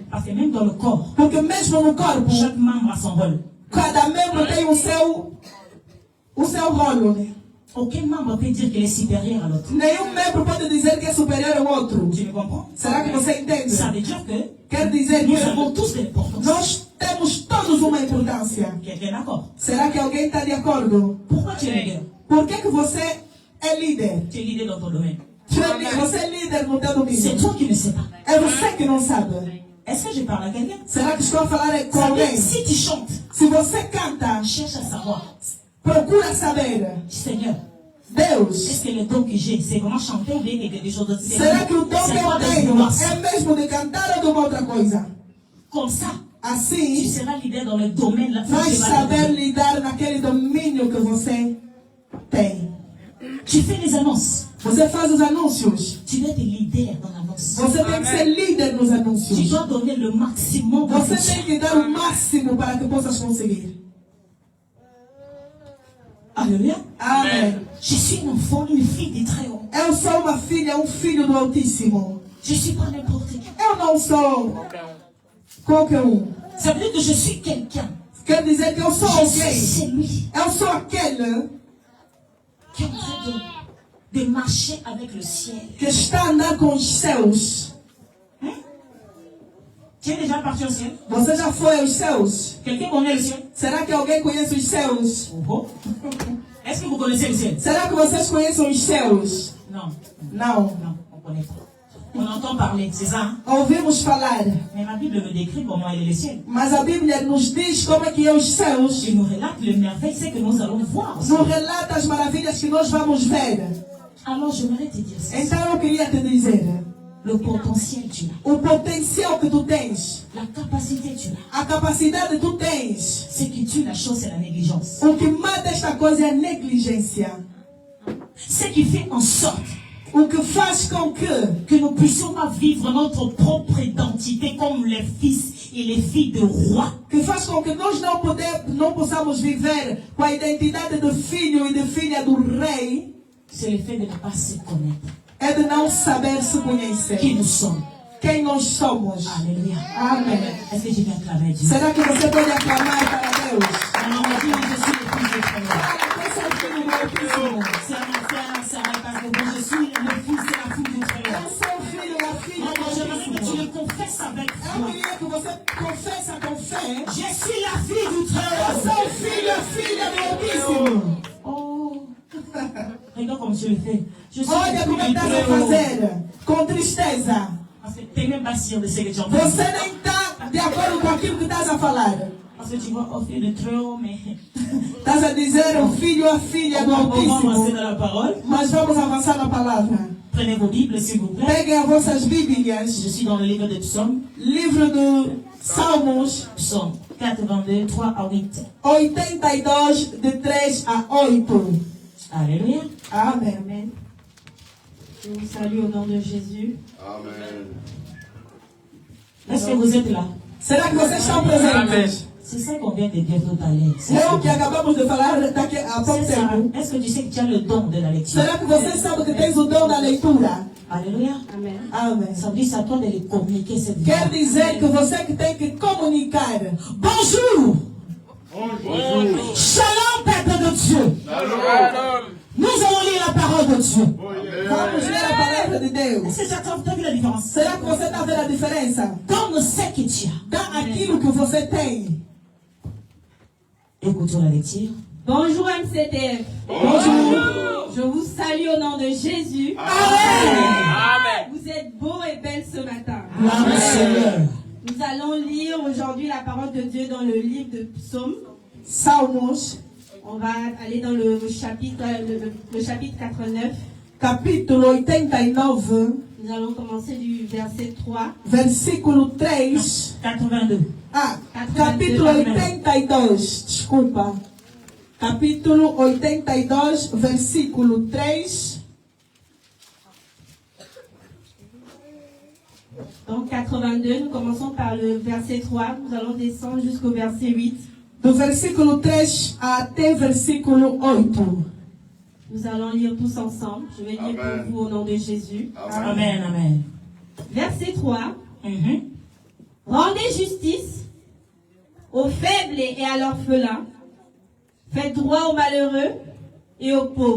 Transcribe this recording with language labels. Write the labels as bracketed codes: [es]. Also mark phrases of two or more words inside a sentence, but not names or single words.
[fr] Parce que même dans le corps, [pt] Porque mesmo no corpo, [fr] chaque membre a son rôle. [pt] cada membro tem o seu rolo. Né? [fr] Aucun membre peut dire qu'il est supérieur à l'autre. [pt] Nenhum membro pode dizer que é superior ao outro. [fr] Tu me comprends? [pt] Será que você entende? [fr] Ça veut dire que [pt] Quer dizer [fr] nous [pt] que [fr] avons tous de l'importance. [pt] nós temos todos uma importância. [fr] Quelqu'un est d'accord? [pt] Será que alguém está de acordo? [fr] Pourquoi tu es leader? [pt] Por que você é líder? [fr] Tu es leader dans ton domaine. [pt] Você é líder no teu [fr] C'est [pt] domínio. [fr] toi qui ne sais pas. [pt] É você que não sabe. [fr] Est-ce que je parle à quelqu'un? [pt] Será que estou a falar com [fr] Ça veut dire [pt] alguém? [fr] que si tu chantes, [pt] Se você canta, [fr] cherche à savoir, [pt] procura saber. [fr] Seigneur, [pt] Deus, [fr] est-ce que le don que j'ai, c'est vraiment chanter ou bien quelque chose d'autre? [pt] será que o dom [fr] C'est [pt] que [fr] quoi [pt] eu [fr] de [pt] tenho [fr] vouloir? [pt] é mesmo de cantar ou de uma outra coisa? [fr] Comme ça, Tu [pt] Assim, [fr] seras leader dans le domaine là. [pt] vai saber lidar naquele domínio que você tem. [fr] Tu fais les annonces. [pt] Você faz os anúncios. [fr] Tu dois être leader dans l'annonce. [pt] Você tem que ser líder nos [fr] Tu [pt] anúncios. [fr] dois donner le maximum. [pt] Você tem que dar o máximo para que possas conseguir. [fr] Alléluia. [pt] Amém. [fr] Je suis un enfant, une fille du Très-Haut. [pt] Eu sou uma filha, filho do Altíssimo. [fr] Je suis pas n'importe qui. [pt] Eu não sou qualquer um. [fr] Ça veut dire que je suis quelqu'un. [pt] Quer dizer que eu sou [fr] Je suis [pt] alguém. [fr] celui [pt] Eu sou aquele [fr] qui est en train de marcher avec le ciel. [pt] que está a andar com os céus. [fr] Tu es déjà parti au ciel? [pt] Você já foi aos céus? [fr] Quelqu'un connaît le ciel? [pt] Será que alguém conhece os céus? Oh. [fr] Est-ce que vous connaissez le ciel? [pt] Será que vocês conhecem os céus? [fr] Non. [pt] Não. [fr] Non, on ne connaît pas. On entend parler, c'est ça? Hein? [pt] Ouvimos falar, [fr] Mais ma Bible me décrit comment il est le ciel. [pt] mas a Bíblia nos diz como é que é os céus. [fr] Il nous relate le merveille, c'est que nous allons voir. [pt] Nos relata as maravilhas que nós vamos ver. [fr] Alors j'aimerais te dire ça. [pt] Então eu queria te dizer, [fr] Le potentiel tu as. [pt] o potencial que tu tens, [fr] La capacité tu as. [pt] a capacidade que tu tens, [fr] Ce qui tue la chose, c'est la négligence. [pt] o que mata esta coisa é a negligência. [fr] Ce qui fait en sorte [pt] O que faz com [fr] que nous puissions pas vivre notre propre identité comme les fils et les filles de rois. [pt] que faz com que nós não possamos viver com a identidade de filho e de filha do rei, [fr] C'est le fait de ne pas se connaître. [pt] é de não saber se conhecer. [fr] Qui nous sommes. [pt] Quem nós somos. [fr] Alléluia. [pt] Amém. [fr] Est-ce que j'ai bien acclamé Dieu? [pt] Será que você pode aclamar para Deus? [fr] Alors, on dit, je suis le fils de Dieu. [pt] Você é filho do Altíssimo. [fr] C'est un frère, c'est un parce que je suis le fils et la fille du Très-Haut. [pt] Eu sou filho da filha do [fr] Alors, j'aimerais que tu [pt] Altíssimo. [fr] le confesses avec [pt] Eu foi. queria que você confessa com fé. [fr] Je suis la fille du [pt] Eu [fr] Très-Haut. [pt] sou filha do Altíssimo. Oh. [fr] Regarde comme tu le fais. Je suis [pt] Olha [fr] la [pt] como é [fr] fille [pt] que [fr] du [pt] estás a [fr] Très-Haut. [pt] fazer. Com tristeza. [fr] Parce que tu n'es même pas sûr de ce que tu es en train de [pt] Você [fr] dire. [pt] nem está de acordo com aquilo que estás a falar. [fr] Parce que tu vois, oh, fille de Très-Haut, mais [pt] Estás a dizer o filho ou a filha do [fr] on va avancer [pt] Altíssimo. [fr] dans la parole. [pt] Mas vamos avançar na palavra. [fr] Prenez vos Bibles, s'il vous plaît. [pt] Peguem as vossas [fr] Je [pt] Bíblias. [fr] suis dans le livre de Psaume, [pt] Livro de Salmos [fr] Psaume 82, 3 à 8. [pt] 82, de 3 a 8. [fr] Alléluia. [pt] Amém. [fr] Amen. Je vous salue au nom de Jésus. Amen. Est-ce que vous êtes là? [pt] Será que vocês estão presentes? [fr] C'est ça qu'on vient de dire tout à l'heure. C'est [pt] É o que acabamos de falar daqui a pouco [fr] ça. [pt] tempo. [fr] Est-ce que tu sais que tu as le don de la lecture? [pt] Será que você sabe que tens o dom da leitura? [fr] Alléluia. Amen. [pt] Amém. [fr] Ça veut dire c'est à toi de les communiquer cette vie. [pt] Quer dizer que você que tem que comunicar. [fr] Bonjour. Bonjour. Shalom, peuple de Dieu. Shalom. Nous allons lire la parole de Dieu. [pt] Vamos ler a palavra de Deus. [fr] Est-ce que tu as vu la différence? [pt] Será que você está vendo a diferença? [fr] Dans ce que tu as. [pt] Dá aquilo que você tem. [fr] Écoutons la lecture. Bonjour MCTF. Bonjour. Je vous salue au nom de Jésus. Amen. Vous êtes beaux et belles ce matin. Gloire au Seigneur. Nous allons lire aujourd'hui la parole de Dieu dans le livre de Psaume. [pt] Salmos, [fr] On va aller dans le chapitre 89. [pt] capítulo 89, [fr] Nous allons commencer du verset 3. [pt] versículo 3. [fr] 82. [pt] Ah, capítulo 82, desculpa. Capítulo 82, versículo 3. [fr] Donc 82, nous commençons par le verset 3. Nous allons descendre jusqu'au verset 8. [pt] Do versículo 3 até versículo 8. [fr] Nous allons lire tous ensemble. Je vais lire Amen. pour vous au nom de Jésus. Amen, amen. Verset 3. Mhm. Rendez justice aux faibles et à l'orphelin. Faites droit aux malheureux et aux pauvres.